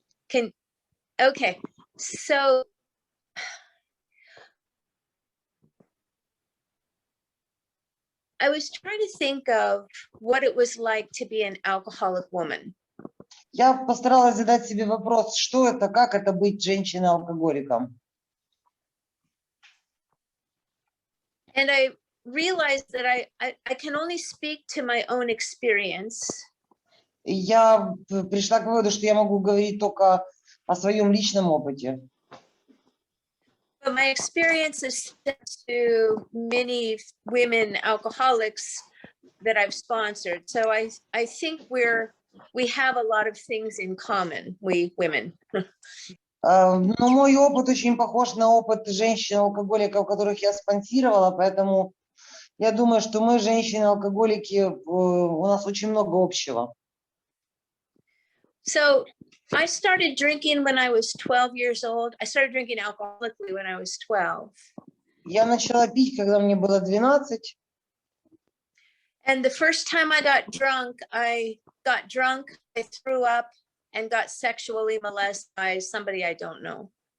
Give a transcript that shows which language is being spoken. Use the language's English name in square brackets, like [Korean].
[English] Okay, so I was trying to think of what it was like to be an alcoholic woman. [Russian] Я постаралась задать себе вопрос, что это, как это быть женщиной-алкоголиком. [English] And I realized that I can only speak to my own experience. [Russian] И я пришла к выводу, что я могу говорить только о своем личном опыте. [English] But my experience is to many women alcoholics that I've sponsored. So I think we have a lot of things in common, we women. [Russian] Но мой опыт очень похож на опыт женщин-алкоголиков, которых я спонсировала, поэтому я думаю, что мы, женщины-алкоголики, у нас очень много общего. [English] So I started drinking when I was 12 years old. I started drinking alcoholically when I was 12. [Russian] Я начала пить, когда мне было 12. [English] And the first time I got drunk, I threw up and got sexually molested by somebody I don't know.